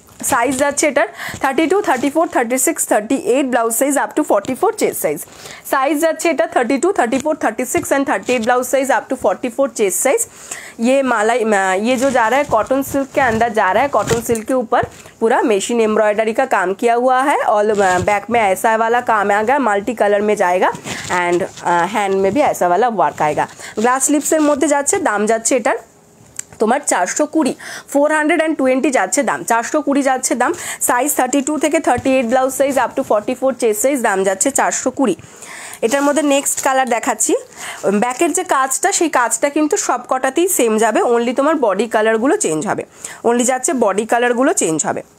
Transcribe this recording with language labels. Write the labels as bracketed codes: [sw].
[bn] Size যাচ্ছে এটার 32, 34, 36, 38 blouse size up to 44 chest size. Size যাচ্ছে এটা 32, 34, 36 and 38 blouse size up to 44 chest size. [hi] ये माला ये जो जा रहा है कॉटन सिल्क के अंदर जा रहा है, कॉटन सिल्क के ऊपर पूरा मशीन एम्ब्रॉयडरी का काम किया हुआ है और बैक में ऐसा वाला काम आएगा, मल्टी कलर में जाएगा एंड हैंड में भी ऐसा वाला वर्क आएगा। [bn] ग्लास स्लिप्सের মধ্যে যাচ্ছে, দাম যাচ্ছে এটার তোমার 420, 420 যাচ্ছে দাম, 420 যাচ্ছে দাম। সাইজ 32 থেকে 38 blouse size up to 44 chest size, দাম যাচ্ছে 420। এটার মধ্যে নেক্সট কালার দেখাচ্ছি। ব্যাকের যে কাজটা সেই কাজটা কিন্তু সব কটাতেই সেম যাবে, অনলি তোমার বডি কালারগুলো চেঞ্জ হবে, অনলি যাচ্ছে বডি কালারগুলো চেঞ্জ হবে।